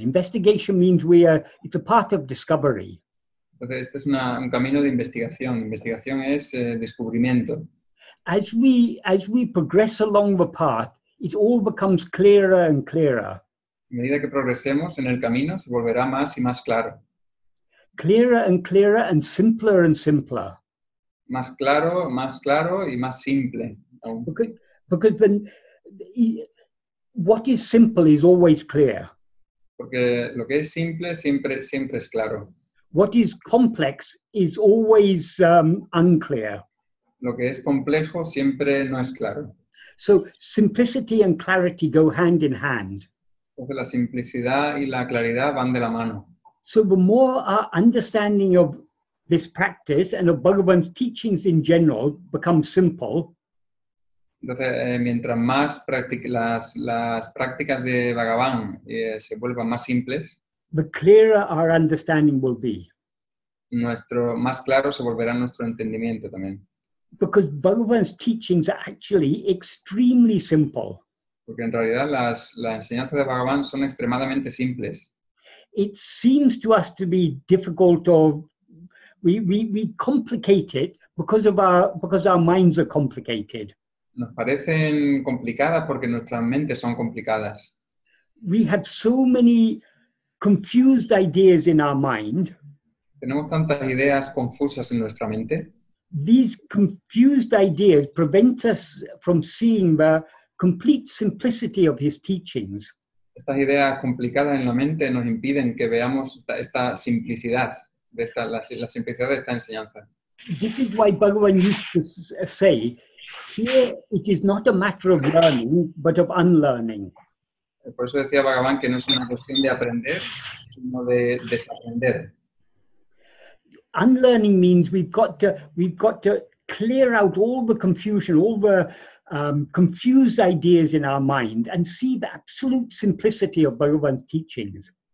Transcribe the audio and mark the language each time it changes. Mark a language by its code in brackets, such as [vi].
[en] Investigation means it's a path of discovery. [es] Entonces, este es un camino de investigación. Investigación es descubrimiento. [en] As we progress along the path, it all becomes clearer and clearer. [es] A medida que progresemos en el camino, se volverá más y más claro. [en] Clearer and clearer and simpler. [es] Más claro y más simple. [en] Because then what is simple is always clear. [es] Porque lo que es simple siempre es claro. [en] What is complex is always unclear. [es] Lo que es complejo siempre no es claro. [en] So simplicity and clarity go hand in hand. [es] Entonces la simplicidad y la claridad van de la mano. [en] So the more our understanding of this practice and of Bhagavan's teachings in general becomes simple, [es] entonces mientras más las prácticas de Bhagavan se vuelvan más simples, [en] the clearer our understanding will be. [es] Más claro se volverá nuestro entendimiento también. [en] Because Bhagavan's teachings are actually extremely simple. [es] Porque en realidad las enseñanzas de Bhagavan son extremadamente simples. [en] It seems to us to be difficult, or we complicate it because our minds are complicated. [es] Nos parecen complicadas porque nuestras mentes son complicadas. [en] We have so many confused ideas in our mind. [es] Tenemos tantas ideas confusas en nuestra mente. [en] These confused ideas prevent us from seeing the complete simplicity of his teachings. [es] Estas ideas complicadas en la mente nos impiden que veamos esta simplicidad, la simplicidad de esta enseñanza. [en] This is why Bhagavan used to say, here it is not a matter of learning, but of unlearning. [es] Por eso decía Bhagavan que no es una cuestión de aprender, sino de desaprender. [en] unlearning means we've got to clear out all the confusion, all the confused ideas in our mind, and see the absolute simplicity of Bhagavan's teachings.